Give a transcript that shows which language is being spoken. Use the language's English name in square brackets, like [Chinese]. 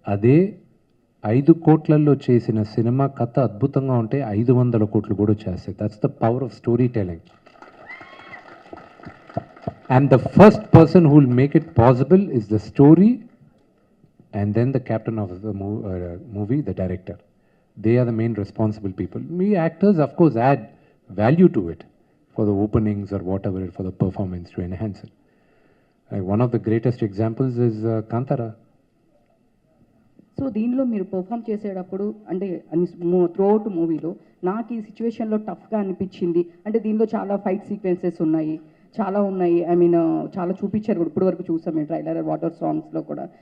[Telugu] అదే 5 కోట్లలో చేసిన సినిమా కథ అద్భుతంగా ఉంటే 500 కోట్లు కూడా చేస్తాయి. [English] That's the power of story telling. And the first person who will make it possible is the story and then the captain of the movie, the director. They are the main responsible people. We actors, of course, add value to it for the openings or whatever, for the performance to enhance it. One of the greatest examples is Kantara. [Telugu] So దీనిలో మీరు perform చేసేటప్పుడు అంటే throughout మూవీలో నాకు ఈ సిచ్యువేషన్లో టఫ్గా అనిపించింది అంటే, దీనిలో చాలా ఫైట్ సీక్వెన్సెస్ ఉన్నాయి, చాలా ఉన్నాయి. [English] I mean [Telugu] చాలా చూపించారు కూడా, ఇప్పటి వరకు చూసాం మేము ట్రైలర్, వాటర్ సాంగ్స్లో కూడా.